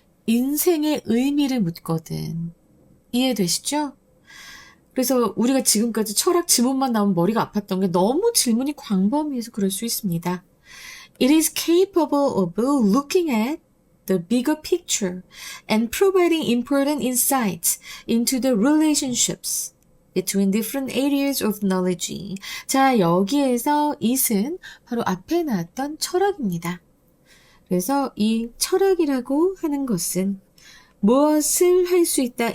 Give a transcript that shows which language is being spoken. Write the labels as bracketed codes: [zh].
[ko] 인생의 의미를 묻거든. 이해되시죠? 그래서 우리가 지금까지 철학 지문만 나오면 머리가 아팠던 게 너무 질문이 광범위해서 그럴 수 있습니다. [en] It is capable of looking at the bigger picture and providing important insights into the relationships between different areas of knowledge. [ko] 자, 여기에서 it은 바로 앞에 나왔던 철학입니다. 그래서 이 철학이라고 하는 것은 무엇을 할 수 있다.